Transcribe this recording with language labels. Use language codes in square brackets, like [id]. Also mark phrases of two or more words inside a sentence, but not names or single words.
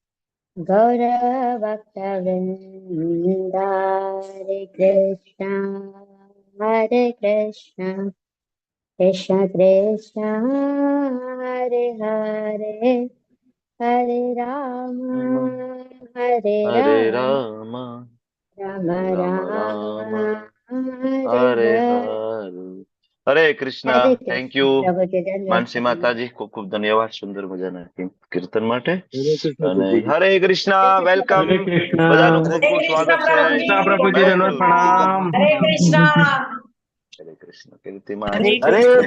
[sa] Gaura Bhakta Vrinda Hare Krishna Hare Krishna Krishna Krishna Hare Hare Hare Rama Hare Hare Rama Rama Rama Rama Rama Rama Hare Hare Hare Hare Hare Krishna. [gu] હરે થેન્ક કૃષ્ણ યુ પ્રભુજી દંડવત માનસી પ્રણામ. માતાજી, ખૂબ ખૂબ ધન્યવાદ સુંદર મજાના કીર્તન માટે. હરે કૃષ્ણ અને પ્રભુજી. હરે કૃષ્ણ, હરે કૃષ્ણ વેલકમ. હરે પ્રભુજી. કૃષ્ણ. બધાનું ખૂબ હરે ખૂબ કૃષ્ણ સ્વાગત છે કૃષ્ણ પ્રભુજી દંડવત બેંગલુરુ. પ્રણામ. હરે કૃષ્ણ હરે કૃષ્ણ કીર્તિમાં. હરે હરે કૃષ્ણ